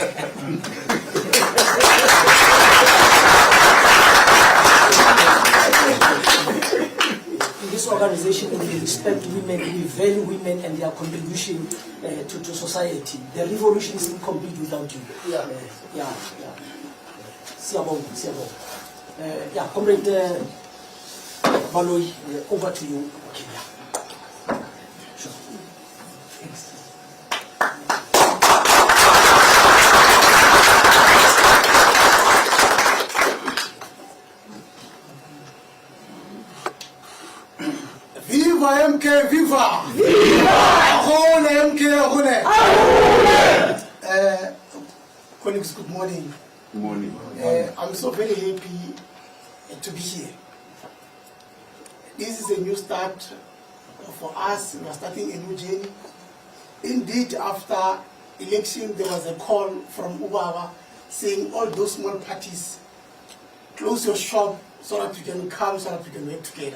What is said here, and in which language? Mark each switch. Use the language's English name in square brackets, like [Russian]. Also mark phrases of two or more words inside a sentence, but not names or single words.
[English] In this organization, we respect women, we value women and their contribution to society. The revolution is incomplete without you. Yeah, Comrade Baloi, over to you. Okay, yeah. Sure. Viva MK, viva! Viva! Ahone MK, ahone! Colleagues, good morning. Good morning. I'm so very happy to be here. This is a new start for us. We are starting a new journey. Indeed, after election, there was a call from Ubaba saying all those small parties, close your shop so that you can come, so that we can work together.